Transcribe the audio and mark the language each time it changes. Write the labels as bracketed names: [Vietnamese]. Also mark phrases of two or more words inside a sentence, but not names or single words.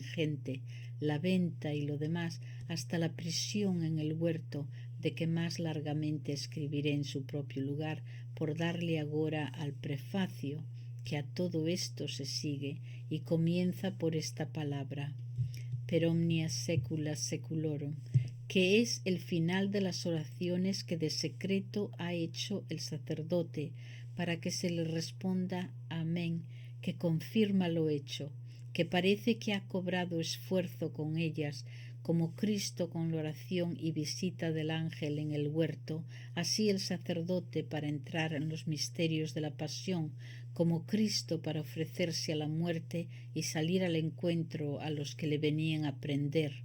[Spanish] gente, la venta y lo demás, hasta la prisión en el huerto, de que más largamente escribiré en su propio lugar, por darle agora al prefacio, que a todo esto se sigue y comienza por esta palabra, [Latin] per omnia secula seculorum, [Spanish] que es el final de las oraciones que de secreto ha hecho el sacerdote, para que se le responda amén, que confirma lo hecho, que parece que ha cobrado esfuerzo con ellas, como Cristo con la oración y visita del ángel en el huerto, así el sacerdote para entrar en los misterios de la pasión, como Cristo para ofrecerse a la muerte y salir al encuentro a los que le venían a prender.